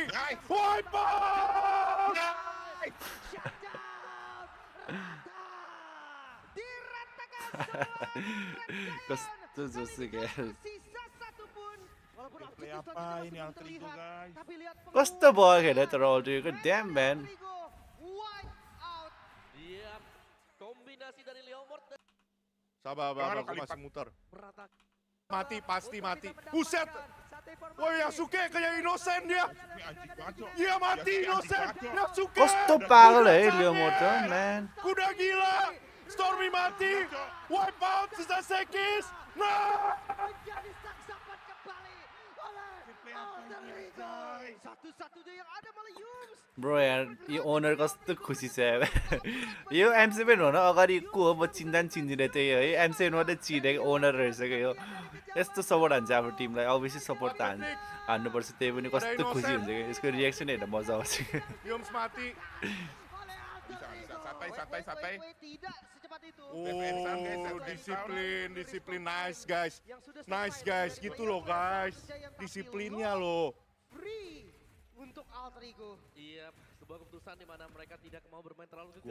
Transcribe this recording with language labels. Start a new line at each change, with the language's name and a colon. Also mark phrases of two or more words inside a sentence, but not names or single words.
English: Wipe out!
Nepali: कस्तो जोसो गाइस
Indonesian: play apa ini Alter Ego guys.
Nepali: कस्तो भयो खेल्यो तर अल्टर इगो
English: damn man
Indonesian: Sabar, gue masih muter. Mati, pasti mati. Buset! Woi Yasuke kayak Innocent dia. Ini anjing banget kok. Iya mati Yasuke Innocent. anjing banget, Yasuke.
Nepali: कस्तो पागल है लियोमोटो म्यान
Indonesian: Kuda gila. Stormy mati.
English: Wipe out
Indonesian: sisa Sekis. Nah.
Nepali: Bro यार यो ओनर कस्तो खुसी छ यार यो M7 हुन अगाडि को हो म चिन्दिने त्यही हो है M7 मात्रै चिनेको ओनर रहेछ के यो यस्तो सपोर्ट हान्छ हाम्रो टिमलाई अभियसली सपोर्ट त हान्नुपर्छ त्यही पनि कस्तो खुसी हुन्छ के यसको रिएक्सन हेर्न मजा आउँछ
Indonesian: Yums mati. Santai. Oh, disiplin,
English: nice guys,
Indonesian: gitu loh guys, disiplinnya loh. Untuk Alter Ego. Iya, sebuah keputusan di mana mereka tidak mau bermain terlalu gegabah.